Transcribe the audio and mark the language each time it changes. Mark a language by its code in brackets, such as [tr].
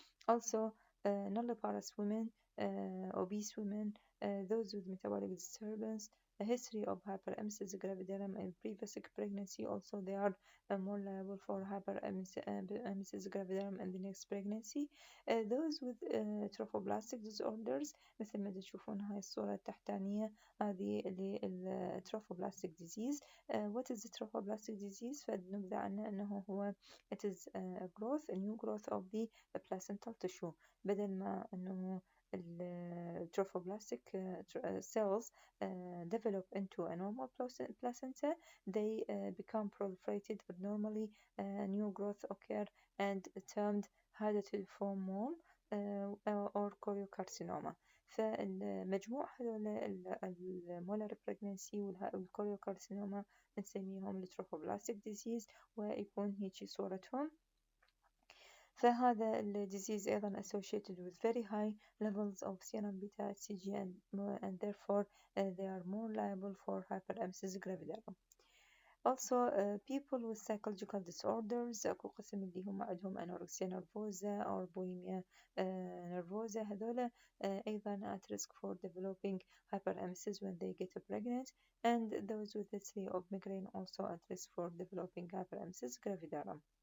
[en] Also nulliparous women, obese women, those with metabolic disturbance, a history of hyperemesis gravidarum and previous pregnancy, also they are more liable for hyperemesis gravidarum in the next pregnancy. Those with trophoblastic disorders، [ar] مثل ما تشوفون هاي الصورة التحتانية، هذه اللي trophoblastic disease. [en] What is the trophoblastic disease؟ [ar] فنبذة عنه أنه هو [en] it is a growth, a new growth of the placental tissue، [ar] بدل ما أنه [en] trophoblastic cells develop into a normal placenta, they become proliferated abnormally, new growth occur and termed hydatidiform mole or choriocarcinoma. [ar] فالمجموع هذول المولر بريجنسي والكوريوكارسينوما نسميهم التروفوبلاستيك ديزيز، ويكون هيجي صورتهم. فهذا الديزيز أيضا [en] associated with very high levels of serum beta HCG and therefore they are more liable for hyperemesis gravidarum. Also people with psychological disorders، [ar] أكو قسم اللي هم عندهم أنوركسيا نرفوزا أو بوليميا نرفوزا، هذولا أيضا [en] at risk for developing hyperemesis when they get pregnant, and those with history of migraine also at risk for developing hyperemesis gravidarum.